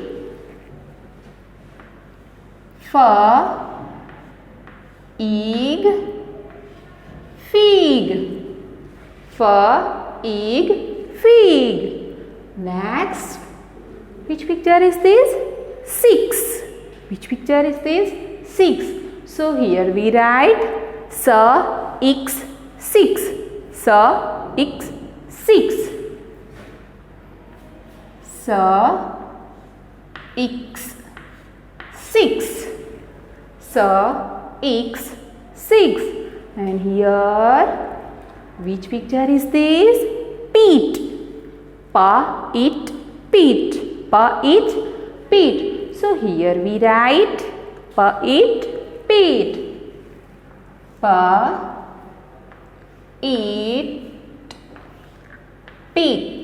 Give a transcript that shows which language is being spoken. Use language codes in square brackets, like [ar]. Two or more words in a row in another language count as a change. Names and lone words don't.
[en] F-ig, fig. F-ig, fig. Next, which picture is this? 6. Which picture is this? 6. So here we write S-ix, 6. S-ix, 6. S-ix, 6. S-ix, 6. And here, which picture is this? Peat. Pa-it, peat. Pa-it, peat. So here we write Pa-it, peat. Pa-it, peat.